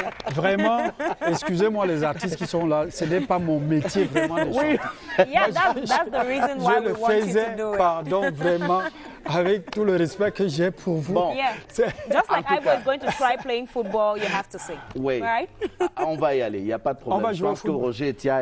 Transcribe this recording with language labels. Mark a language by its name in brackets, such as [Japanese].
[French] Vraiment, excusez-moi les artistes qui sont là, ce n'est pas mon métier vraiment de chanter. [English] Yeah, that's the reason why we want you to do it. [French] Pardon, vraiment, avec tout le respect que j'ai pour vous. Bon. [English] Yeah. Just like I was going to try playing football, you have to sing. [French] Oui. [English] Right? [French] On va y aller, il n'y a pas de problème. On va jouer Je pense que Roger et Tia...